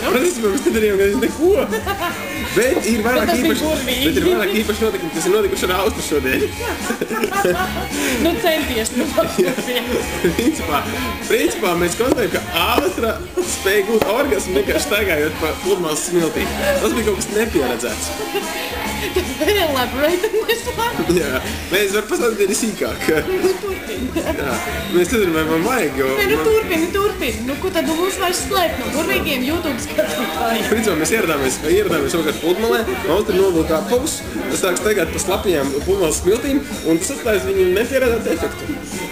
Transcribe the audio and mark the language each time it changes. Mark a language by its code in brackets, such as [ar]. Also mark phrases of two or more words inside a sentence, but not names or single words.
[lv] Protams, mēs nedarījām gandrīz neko. Bet ir vairāk īpaši notikumi, kas ir notikuši ar Austru šodien. Centies. Principā mēs konstatējam, ka Austra spēja gūt orgasmu vienkārši staigājot pa pludmales smiltī. Tas bija kaut kas nepieredzēts. [en] Very elaborate on this one. [lv] Jā, mēs varam pastāstīt arī sīkāk. Turpini. Jā, mēs nezinām, vai man vajag, jo... Turpini. Ko tad mums vairs slēpt no burvīgiem YouTube skatītājiem? Principā mēs ieradāmies šogad pludmalē, Austra novilka apavus, sāk staigāt pa slapajām pludmales smiltīm, un tas atstājas viņu nepieredzētu efektu.